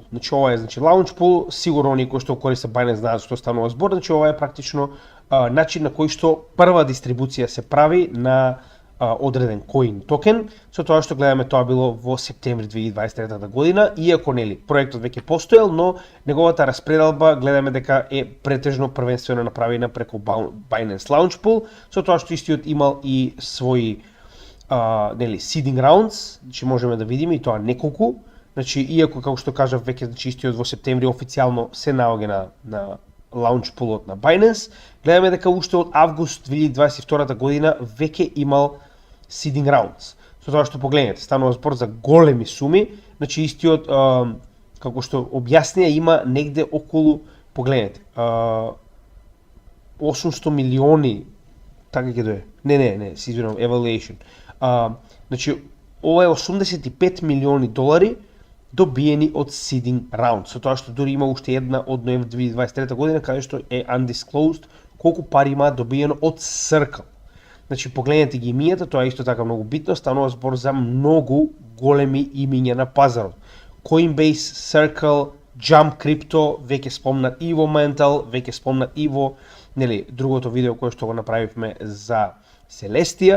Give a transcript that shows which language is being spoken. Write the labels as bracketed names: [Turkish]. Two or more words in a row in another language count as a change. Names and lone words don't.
[Macedonian] Значи ова е Launch Pool, сигурно оние кои што користат Binance знаат што станува збор, значи ова е практично начин на кој што прва дистрибуција се прави на одреден коин токен, со тоа што гледаме тоа било во септември 2023 година, иако проектот веќе постоел, но неговата распределба гледаме дека е претежно првенствено направена преку Binance Launch Pool, со тоа што истиот имал и своји [English] seeding rounds, [Macedonian] значи можеме да видиме и тоа неколку. Значи иако како што кажав веќе истиот во септември официјално се наоѓа на Launch Pool на Binance, гледаме дека уште од август 2022 година веќе имал [English] seeding rounds. [Macedonian] Со тоа што погледнете, станува збор за големи суми, значи истиот како што објаснија има негде околу, погледнете, 800 милиони, така ќе дое. Не, се извинувам, evaluation. Значи ова е 85 милиони долари добиени од [English] seeding round. [Macedonian] Со тоа што дури има уште една од ноември 2023 година каде што е undisclosed колку пари има добиено од Circle. Значи погледнете ги имињата, тоа е исто така многу битно, станува збор за многу големи имиња на пазарот. Coinbase, Circle, Jump Crypto, веќе спомнат Evo Mental, веќе спомнат Evo, нели, другото видео кое што го направивме за Celestia.